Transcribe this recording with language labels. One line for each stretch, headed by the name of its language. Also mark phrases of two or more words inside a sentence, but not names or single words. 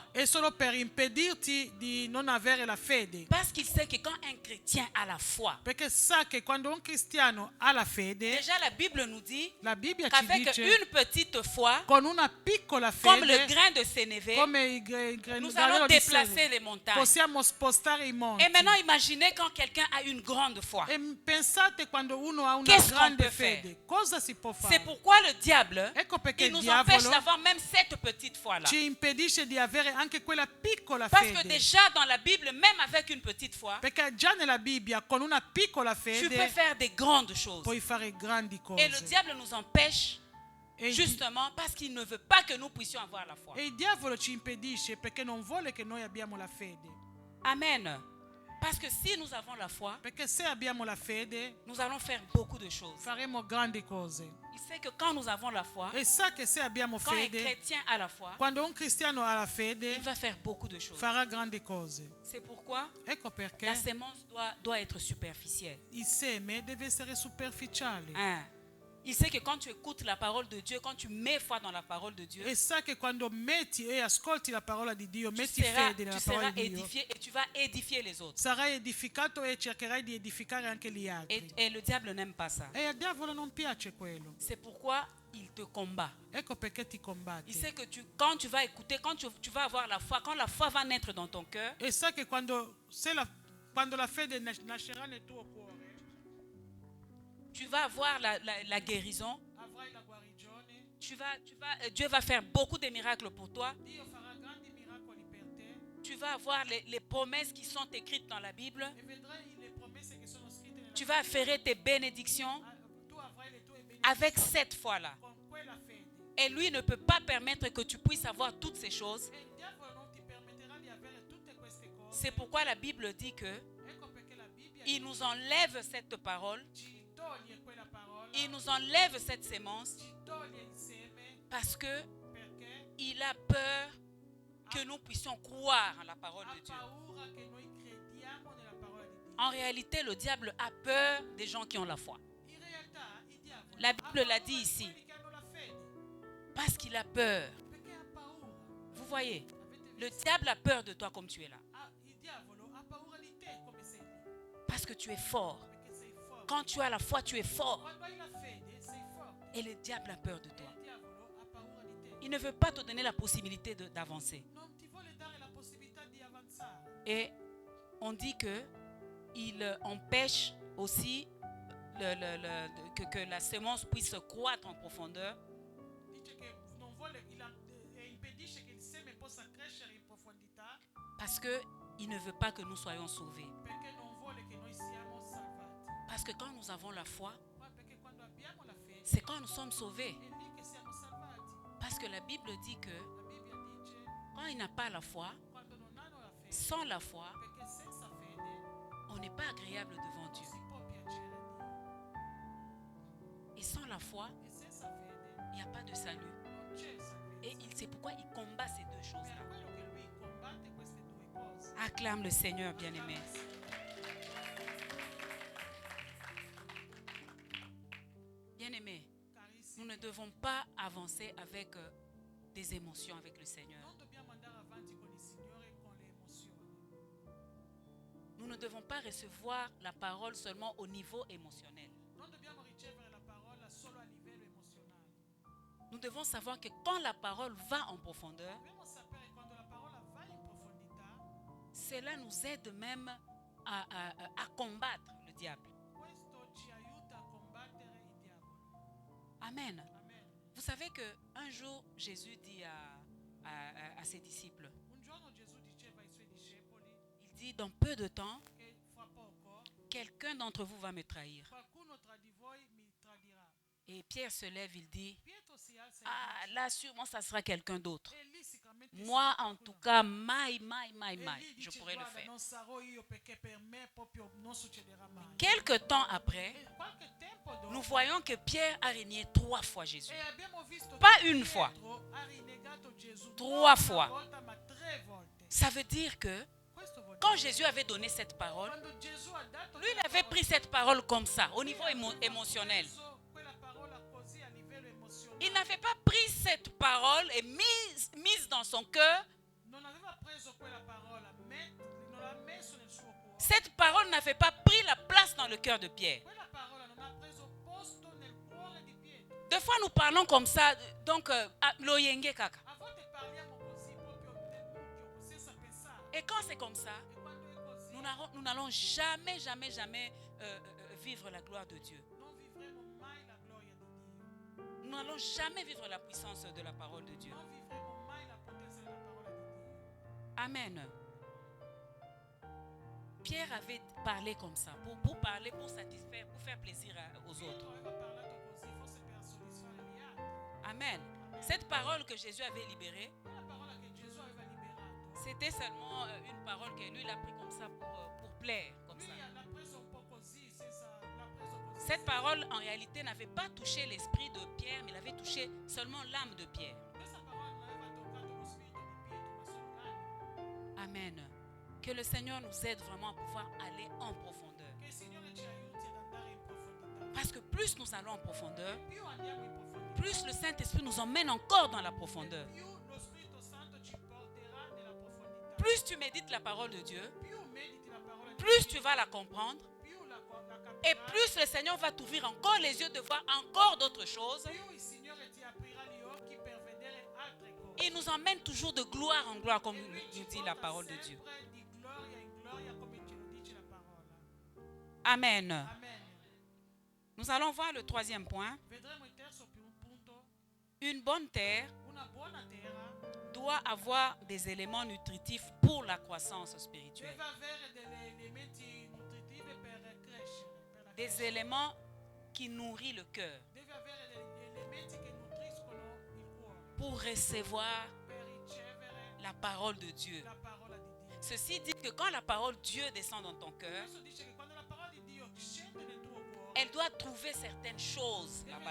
Italian: è solo per impedirti di non avere la fede.
French: Parce qu'il sait que quand un chrétien a la foi,
Italian: Perché sa che quando un cristiano ha la fede,
French: déjà la Bible nous dit
Italian: la Bibbia ci
French: qu'avec
Italian: dice
French: une petite foi,
Italian: con una piccola
French: comme le
Italian: fede,
French: grain de sénévé,
Italian: come il
French: nous
Italian: granello
French: allons
Italian: di
French: déplacer
Italian: seme,
French: les montagnes.
Italian: possiamo spostare i monti.
French: Et maintenant, imaginez quand quelqu'un a une grande foi.
Italian: E pensate quando uno ha una
French: Qu'est-ce qu'on
Italian: grande
French: peut
Italian: fede, cosa si può
French: C'est
Italian: fare?
French: pourquoi le diable,
Italian: Ecco perché il
French: il nous empêche
Italian: diavolo
French: d'avoir même cette petite foi-là.
Italian: ci impedisce di avere anche quella piccola
French: Parce que
Italian: fede.
French: déjà dans la Bible, même avec une petite foi,
Italian: Perché già nella Bibbia con una piccola
French: tu peux
Italian: fede
French: faire des grandes choses.
Italian: puoi fare grandi
French: Et le
Italian: cose.
French: diable nous empêche
Italian: E il,
French: justement parce qu'il ne veut pas que nous puissions avoir la foi.
Italian: e il diavolo ci impedisce perché non vuole che noi abbiamo la fede.
French: Amen. Parce que si nous avons la foi,
Italian: Perché se abbiamo la fede
French: nous allons faire beaucoup de choses.
Italian: faremo grandi cose.
French: Il sait que quand nous avons la foi,
Italian: E sa che se abbiamo
French: quand un
Italian: fede,
French: chrétien a la foi,
Italian: quando un cristiano ha la
French: il
Italian: fede,
French: va faire beaucoup de choses.
Italian: farà grandi cose.
French: C'est pourquoi
Italian: Ecco perché
French: la sémence doit être superficielle.
Italian: il seme deve essere superficiale.
French: Hein? Il sait que quand tu écoutes la parole de Dieu, quand tu mets foi dans la parole de Dieu,
Italian: E sa che quando metti e ascolti la parola di Dio,
French: tu
Italian: metti
French: seras,
Italian: fede nella
French: tu
Italian: parola
French: seras
Italian: di Dio,
French: édifié et tu vas édifier les autres.
Italian: sarai edificato e cercherai di edificare anche gli altri.
French: Et le diable n'aime pas ça.
Italian: E al diavolo non piace quello.
French: C'est pourquoi il te combat.
Italian: Ecco perché ti
French: Il
Italian: combatte.
French: sait que quand tu vas écouter, quand tu vas avoir la foi, quand la foi va naître dans ton cœur,
Italian: E sa che quando la fede nascerà nel tuo cuore,
French: tu vas avoir la guérison.
Italian: avrai la guarigione,
French: Dieu va faire beaucoup de miracles pour toi.
Italian: Dio farà grandi miracoli per te
French: Tu vas avoir les promesses qui sont écrites dans la Bible.
Italian: e vedrai le promesse che sono scritte nella
French: Tu vas affairer tes bénédictions
Italian: Tu avrai le tue benedizioni
French: avec cette foi-là.
Italian: con quella fede.
French: Et lui ne peut pas permettre que tu puisses avoir toutes ces choses.
Italian: E il diavolo non ti permetterà di avere tutte queste cose.
French: C'est pourquoi la Bible dit que
Italian: Ecco perché la Bibbia
French: il nous enlève cette parole,
Italian: ci toglie quella parola,
French: il nous enlève cette sémence
Italian: ci toglie il seme
French: parce que
Italian: perché
French: il a peur que nous puissions croire en la parole
Italian: ha
French: de Dieu.
Italian: paura che noi crediamo nella parola di Dio.
French: En réalité, le diable a peur des gens qui ont la foi.
Italian: In realtà il diavolo
French: La
Italian: ha
French: Bible
Italian: paura
French: l'a dit
Italian: di
French: ici.
Italian: quelli che hanno la fede,
French: Parce qu'il a peur.
Italian: perché ha paura.
French: Vous voyez,
Italian: Avete
French: le
Italian: visto?
French: diable a peur de toi comme tu es là.
Italian: Il diavolo ha paura di te come sei lì,
French: Parce que tu es fort.
Italian: perché sei forte.
French: Quand tu as la foi, tu es fort.
Italian: Quando hai la fede sei forte.
French: Et le diable a peur de
Italian: E
French: toi.
Italian: il diavolo ha paura di te.
French: Il ne veut pas te donner la possibilité d'avancer.
Italian: Non ti vuole dare la possibilità di avanzare.
French: Et on dit que il empêche aussi que la semence puisse croître en profondeur.
Italian: Dice che non vuole, impedisce che il seme possa crescere in profondità
French: Parce qu'il ne veut pas que nous soyons sauvés.
Italian: perché non vuole che noi siamo salvati.
French: Parce que quand nous avons la foi,
Italian: Perché quando abbiamo la fede
French: c'est quand nous sommes sauvés.
Italian: è lì che siamo salvati.
French: Parce que la Bible dit que
Italian: La Bibbia dice
French: quand il n'a pas la foi,
Italian: quando non hanno la fede,
French: sans la foi,
Italian: perché senza fede
French: on n'est pas agréable devant
Italian: non
French: Dieu.
Italian: si può piacere a Dio.
French: Et sans la foi,
Italian: E senza fede
French: il n'y a pas de salut.
Italian: non c'è
French: Et
Italian: salvezza.
French: c'est pourquoi il combat ces deux
Italian: Per
French: choses-là.
Italian: quello che lui combatte queste due cose.
French: Acclame le Seigneur bien-aimé. Bien-aimé,
Italian: Carissimi,
French: nous ne devons pas avancer avec des émotions avec le Seigneur.
Italian: non dobbiamo andare avanti con il Signore con le emozioni.
French: Nous ne devons pas recevoir la parole seulement au niveau émotionnel.
Italian: Non dobbiamo ricevere la parola solo a livello emozionale.
French: Nous devons savoir que quand la parole va en profondeur,
Italian: Dobbiamo sapere quando la parola va in profondità,
French: cela nous aide même à combattre le diable.
Italian: questo ci aiuta a combattere il diavolo.
French: Amen.
Italian: Amen.
French: Vous savez qu'un jour, Jésus dit à ses disciples,
Italian: Un giorno Gesù diceva ai suoi discepoli
French: il dit, dans peu de temps,
Italian: che fra poco
French: quelqu'un d'entre vous va me trahir.
Italian: qualcuno tra di voi mi tradirà.
French: Et Pierre se lève, il dit,
Italian: Pietro si alza e
French: ah, là sûrement ça sera quelqu'un d'autre.
Italian: dice, e lì sicuramente
French: Moi
Italian: sarà
French: en tout
Italian: qualcuno.
French: cas, mai,
Italian: E lì
French: je
Italian: dice,
French: pourrais le
Italian: guarda,
French: faire.
Italian: non sarò io perché per me proprio non succederà mai.
French: Quelque temps après,
Italian: E qualche tempo dopo,
French: nous voyons que Pierre a régné 3 fois Jésus.
Italian: e abbiamo visto
French: Pas
Italian: che
French: une fois.
Italian: Pietro ha rinnegato Gesù
French: 3
Italian: non una
French: fois.
Italian: volta, ma 3 volte.
French: Ça veut dire que
Italian: Questo vuol
French: quand
Italian: dire,
French: Jésus avait donné cette parole,
Italian: quando Gesù ha dato
French: lui il
Italian: quella
French: avait
Italian: parola,
French: pris cette parole comme ça, au niveau
Italian: lui aveva
French: émotionnel.
Italian: preso quella parola così a livello emozionale.
French: Il n'avait pas pris cette parole et mise dans son cœur.
Italian: Non aveva preso quella parola, non l'ha messo nel suo cuore.
French: Cette parole n'avait pas pris la place dans le cœur de Pierre.
Italian: Quella parola non ha preso posto nel cuore di Pietro.
French: De Des fois, nous parlons comme ça.
Lingala: Donc, loyenge kaka.
French: Avant de parler à mon cosy, pour que vous ça pensa. Et quand c'est comme ça, Et quand tu es cosy, nous n'allons jamais vivre la gloire de Dieu.
Italian: non vivremo mai la gloria di Dio.
French: Nous n'allons jamais vivre la puissance de la parole de Dieu.
Italian: Non vivremo mai la potenza della parola di Dio.
French: Amen. Pierre avait parlé comme ça, pour parler, pour satisfaire, pour faire plaisir aux autres.
Italian: Pietro aveva parlato così, forse per soddisfare gli altri.
French: Amen. Cette parole que Jésus avait libérée,
Italian: Quella parola che Gesù aveva liberato,
French: c'était seulement une parole que lui il a pris comme ça pour plaire, comme ça.
Italian: lui l'ha preso un po' così, l'ha preso così.
French: Cette parole en réalité n'avait pas touché l'esprit de Pierre, mais il avait touché seulement l'âme de Pierre.
Italian: Questa parola non aveva toccato lo spirito di Pietro, ma solo l'anima.
French: Amen. Que le Seigneur nous aide vraiment à pouvoir aller en profondeur.
Italian: Che il Signore ci aiuti ad andare in profondità.
French: Parce que plus nous allons en profondeur,
Italian: Più andiamo in profondità,
French: plus le Saint-Esprit nous emmène encore dans la profondeur.
Italian: più lo Spirito Santo ci porterà nella profondità.
French: Plus tu médites la parole de Dieu,
Italian: Più mediti la parola di
French: plus
Italian: Dio,
French: tu vas la comprendre.
Italian: più la
French: Et
Italian: capirai,
French: plus le Seigneur va t'ouvrir encore les yeux de voir encore d'autres choses.
Italian: più il Signore ti aprirà gli occhi per vedere altre cose.
French: Il nous emmène toujours de gloire en gloire, comme
Italian: E lui ci
French: nous dit la
Italian: porta
French: parole de Dieu.
Italian: sempre di gloria in gloria, come ce lo dice la parola.
French: Amen.
Italian: Amen.
French: Nous allons voir le troisième point.
Italian: Vedremo il terzo punto.
French: Une bonne terre
Italian: Una buona terra
French: doit avoir des éléments nutritifs pour la croissance spirituelle.
Italian: deve avere degli elementi nutritivi per crescere, per la
French: Des
Italian: crescita.
French: éléments qui nourrissent le cœur
Italian: Deve avere degli elementi che nutriscono il cuore
French: pour recevoir
Italian: per ricevere
French: la parole de Dieu.
Italian: la parola di Dio.
French: Ceci dit que quand la parole de Dieu descend dans ton cœur,
Italian: Questo dice che quando la parola di Dio scende nel tuo cuore,
French: elle doit trouver certaines choses là-bas